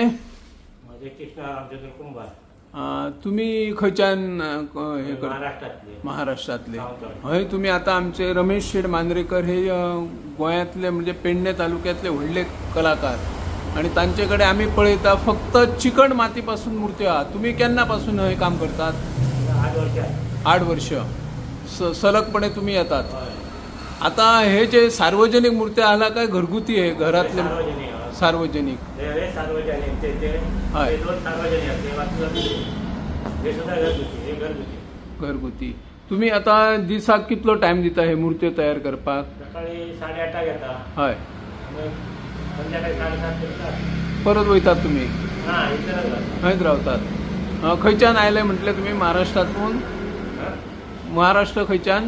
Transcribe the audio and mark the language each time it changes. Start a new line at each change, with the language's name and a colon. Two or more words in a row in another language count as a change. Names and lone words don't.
Marathi: माझे कृष्णा रामचंद्र कुंभार.
Konkani: तुम्ही खंयच्यान
Marathi: महाराष्ट्रातले.
Konkani: हय तुम्ही आता आमचे रमेश शेठ मांद्रेकर हे गोंयांतले म्हणजे पेडणे तालुक्यातले व्हडले कलाकार आणि तांचेकडे आम्ही पळयता फक्त चिकण मातीपासून मूर्त्यो आहात. तुम्ही केन्नापासून हे काम करतात? 8 वर्ष सलगपणे तुम्ही येतात. आता हे जे सार्वजनिक मूर्त्या आला काय घरगुती आहे घरातले?
Marathi: सार्वजनिक. घरगुती.
Konkani: तुम्ही आता दिसाक कितलो टाइम दिता हे मूर्त्यो तयार करपाक? सकाळी 8:30 घेता. हय. संध्याकाळी 7:30 परत वयतात तुम्ही? हयच रावतात. खंयच्यान आयले म्हटले तुम्ही? महाराष्ट्रातून? महाराष्ट्र खंयच्यान?